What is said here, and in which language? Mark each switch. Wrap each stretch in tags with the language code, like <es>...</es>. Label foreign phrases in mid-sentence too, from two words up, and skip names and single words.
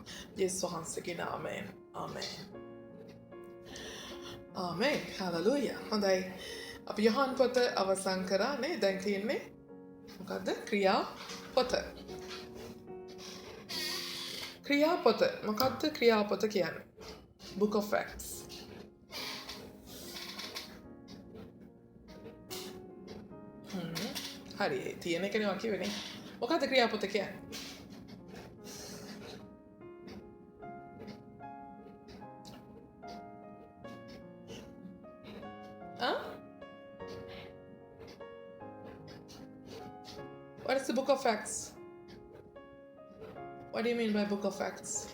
<si>යේසුස් වහන්සේගේ නාමයෙන්. ආමෙන්. ආමෙන්. හලෙලූයා. හොඳයි. අපි යොහන් පොත අවසන් කරා නේ. දැන් තියෙන්නේ මොකද්ද? ක්‍රියාපොත. ක්‍රියාපොත. මොකද්ද ක්‍රියාපොත කියන්නේ? Book of Acts. හරි තියෙන එකනේ වා කියවෙන්නේ. මොකද්ද ක්‍රියාපොත කියන්නේ?</si> <en>What is the Book of Acts? What do you mean by Book of Acts?</en>